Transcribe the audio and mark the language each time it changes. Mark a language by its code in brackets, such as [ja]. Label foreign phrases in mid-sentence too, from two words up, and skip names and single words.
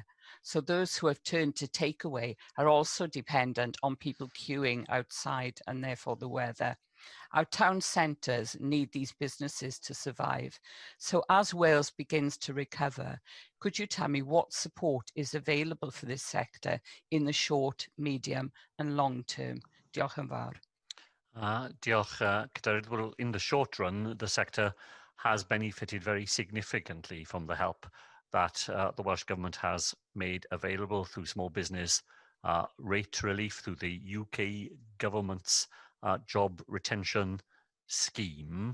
[en] So those who have turned to takeaway are also dependent on people queuing outside and therefore the weather. Our town centres need these businesses to survive. So as Wales begins to recover, could you tell me what support is available for this sector in the short, medium and long term? [cy] Diolch yn fawr. Diolch, Cadeirydd. [en] Well, in the short run, the sector has benefited very significantly from the help that the Welsh Government has made available through small business rate relief, through the UK Government's job retention scheme.